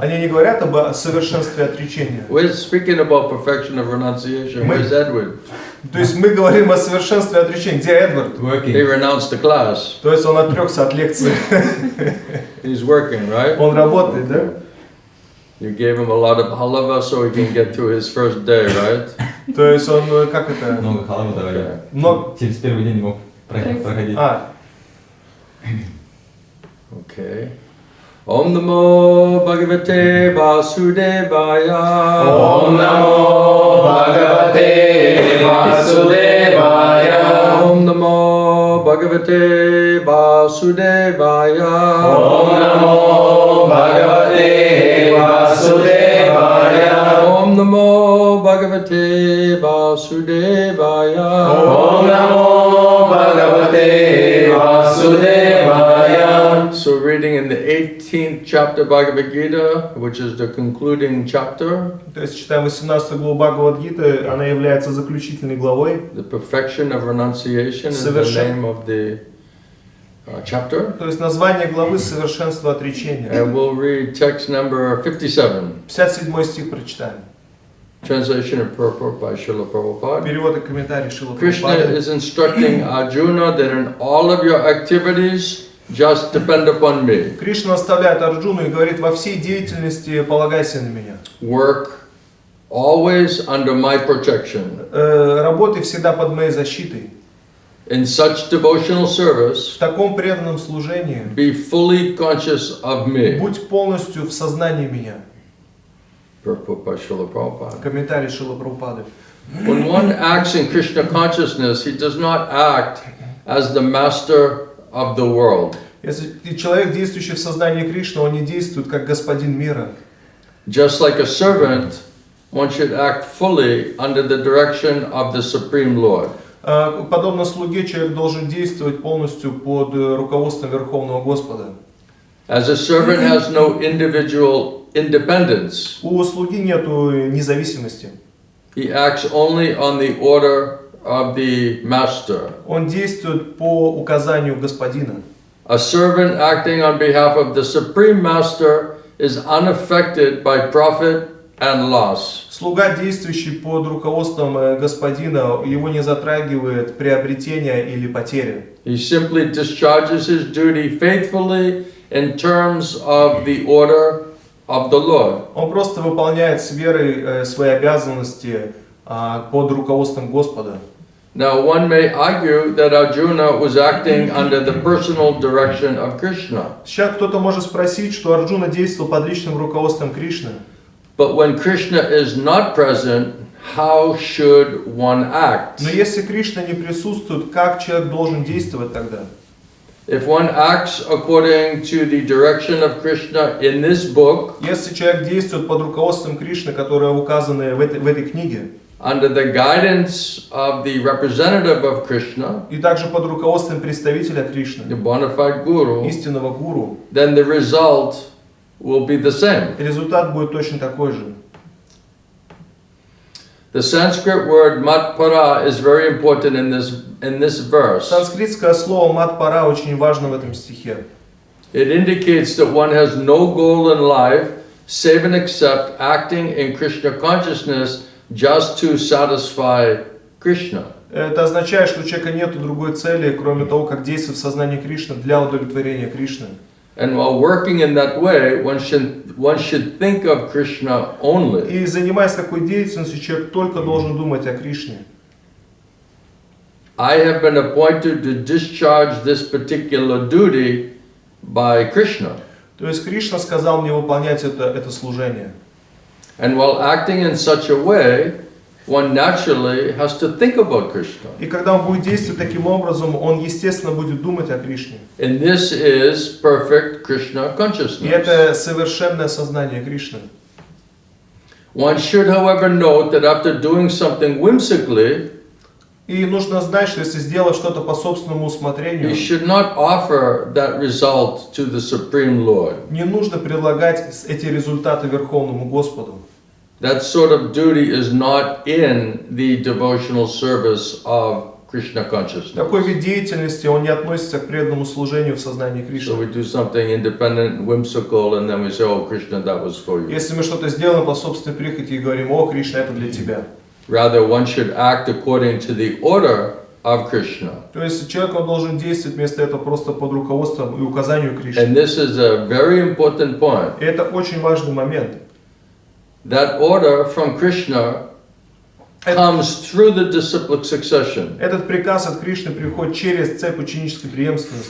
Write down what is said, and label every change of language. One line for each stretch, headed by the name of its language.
Russian: Они не говорят об совершенстве отречения.
English: We're speaking about perfection of renunciation. Where's Edward?
Russian: То есть мы говорим о совершенстве отречения. Где Эдвард?
English: He renounced the class.
Russian: То есть он отрекся от лекции.
English: He's working, right?
Russian: Он работает, да?
English: You gave him a lot of halava so he can get through his first day, right?
Russian: То есть он, как это? Много халавы давали. Много. Через первый день не мог проходить.
Sanskrit: Okay. Om Namo Bhagavate Vasudevaya. Om Namo Bhagavate Vasudevaya. Om Namo Bhagavate Vasudevaya. Om Namo Bhagavate Vasudevaya. Om Namo Bhagavate Vasudevaya. Om Namo Bhagavate Vasudevaya.
English: So reading in the 18th chapter Bhagavad Gita, which is the concluding chapter.
Russian: То есть читаем 18 главу Бхагавад-гиты, она является заключительной главой.
English: The perfection of renunciation is the name of the chapter.
Russian: То есть название главы «Совершенство отречения».
English: And we'll read text number 57.
Russian: 57 стих прочитаем.
English: Translation and purport by Srila Prabhupada.
Russian: Перевод и комментарий Шрила
English: Krishna
Russian: Прабхупады.
English: is instructing Arjuna that in all of your activities, just depend upon me.
Russian: Кришна наставляет Арджуну и говорит: во всей деятельности полагайся на меня.
English: Work always under my protection.
Russian: Работай всегда под моей защитой.
English: In such devotional service,
Russian: В таком преданном служении
English: be fully conscious of me.
Russian: будь полностью в сознании меня.
English: Purport by Srila Prabhupada.
Russian: Комментарий Шрила Прабхупады.
English: When one acts in Krishna consciousness, he does not act as the master of the world.
Russian: Если человек, действующий в сознании Кришны, он не действует как господин мира.
English: Just like a servant, one should act fully under the direction of the Supreme Lord.
Russian: Подобно слуге, человек должен действовать полностью под руководством Верховного Господа.
English: As a servant has no individual independence,
Russian: У слуги нету независимости.
English: he acts only on the order of the master.
Russian: Он действует по указанию господина.
English: A servant acting on behalf of the Supreme Master is unaffected by profit and loss.
Russian: Слуга, действующий под руководством господина, его не затрагивает приобретение или потеря.
English: He simply discharges his duty faithfully in terms of the order of the Lord.
Russian: Он просто выполняет с верой свои обязанности под руководством Господа.
English: Now one may argue that Arjuna was acting under the personal direction of Krishna.
Russian: Сейчас кто-то может спросить, что Арджуна действовал под личным руководством Кришны.
English: But when Krishna is not present, how should one act?
Russian: Но если Кришна не присутствует, как человек должен действовать тогда?
English: If one acts according to the direction of Krishna in this book,
Russian: Если человек действует под руководством Кришны, которое указано в этой книге,
English: under the guidance of the representative of Krishna,
Russian: и также под руководством представителя Кришны,
English: the bona fide guru,
Russian: истинного гуру,
English: then the result will be the same.
Russian: результат будет точно такой же.
English: The Sanskrit word matpara is very important in this verse.
Russian: Санскритское слово матпара очень важно в этом стихе.
English: It indicates that one has no goal in life save and except acting in Krishna consciousness just to satisfy Krishna.
Russian: Это означает, что у человека нет другой цели, кроме того, как действовать в сознании Кришны для удовлетворения Кришны.
English: And while working in that way, one should think of Krishna only.
Russian: И занимаясь такой деятельностью, человек только должен думать о Кришне.
English: I have been appointed to discharge this particular duty by Krishna.
Russian: То есть Кришна сказал мне выполнять это служение.
English: And while acting in such a way, one naturally has to think about Krishna.
Russian: И когда он будет действовать таким образом, он естественно будет думать о Кришне.
English: And this is perfect Krishna
Russian: И
English: consciousness.
Russian: это совершенное сознание Кришны.
English: One should, however, note that after doing something whimsically,
Russian: И нужно знать, что если сделать что-то по собственному усмотрению,
English: you should not offer that result to the Supreme Lord.
Russian: не нужно предлагать эти результаты Верховному Господу.
English: That sort of duty is not in the devotional service of Krishna consciousness.
Russian: Такой вид деятельности, он не относится к преданному служению в сознании
English: So
Russian: Кришны.
English: we do something independent and whimsical, and then we say, "Oh, Krishna, that was for you."
Russian: Если мы что-то сделаем по собственной прихоти и говорим: «О, Кришна, это для тебя».
English: Rather, one should act according to the order of Krishna.
Russian: То есть человек, он должен действовать вместо этого просто под руководством и указанию Кришны.
English: And this is a very important point.
Russian: И это очень важный момент.
English: That order from Krishna comes through the disciplic succession.
Russian: Этот приказ от Кришны приходит через цепь ученической преемственности.